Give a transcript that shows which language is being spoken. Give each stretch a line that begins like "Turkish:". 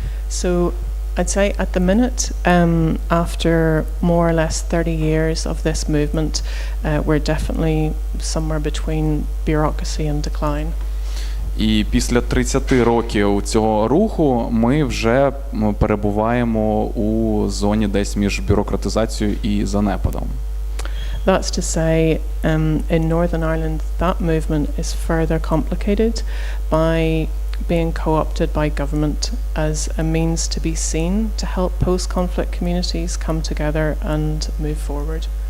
English: So I'd say at the minute, after more or less 30 years of this movement, we're definitely somewhere between bureaucracy and decline.
Ukrainian: І після 30 років цього руху ми вже перебуваємо у зоні десь між бюрократизацією і занепадом.
English: That's to say, in Northern Ireland, that movement is further complicated by being co-opted by government as a means to be seen to help post-conflict communities come together and move forward.